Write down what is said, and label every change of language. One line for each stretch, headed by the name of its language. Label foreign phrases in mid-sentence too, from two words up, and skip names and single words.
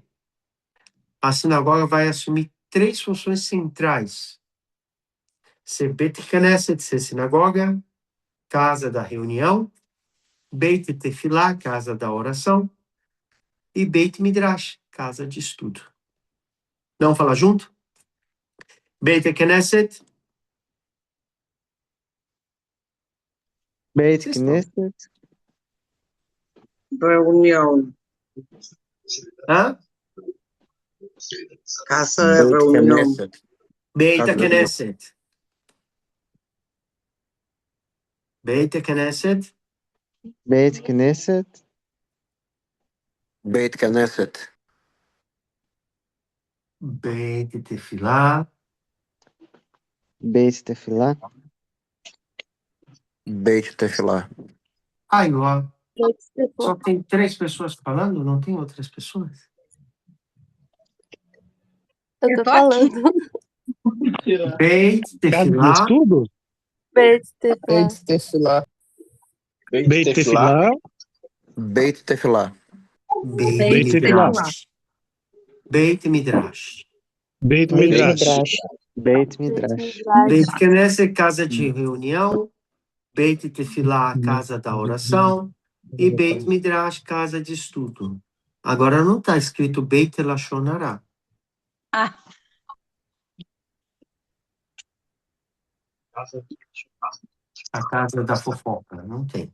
Portuguese: A sinagoga vai assumir 3 funções centrais: ser
Hebrew: בית כנסת,
Portuguese: ser sinagoga, casa da reunião,
Hebrew: בית תפילה,
Portuguese: casa da oração, e
Hebrew: בית מדרש,
Portuguese: casa de estudo. Vamos falar junto?
Hebrew: בית כנסת. Beit
Portuguese: Vocês estão?
Hebrew: Knesset,
Portuguese: Reunião. Hã? Casa de
Hebrew: Beit
Portuguese: reunião.
Hebrew: Knesset. Beit
Portuguese: Casa da reunião.
Hebrew: כנסת. בית כנסת. בית כנסת, בית כנסת. בית תפילה. בית תפילה, בית תפילה.
Portuguese: Aí, ó, só tem 3 pessoas falando, não tem outras pessoas? Eu Eu tô tô aqui. falando.
Hebrew: Beit
Portuguese: Casa de
Hebrew: Tefilá.
Portuguese: estudo?
Hebrew: בית תפילה. בית תפילה. בית תפילה, בית תפילה. Beit בית תפילה, מדרש. בית מדרש. Beit Beit Midrash, מדרש, בית Beit Midrash, Midrash. בית כנסת,
Portuguese: casa de reunião.
Hebrew: בית תפילה,
Portuguese: casa da oração. E
Hebrew: בית מדרש,
Portuguese: casa de estudo. Agora não está escrito
Hebrew: בית לשון הרע. Ah,
Portuguese: A casa da fofoca. Não tem.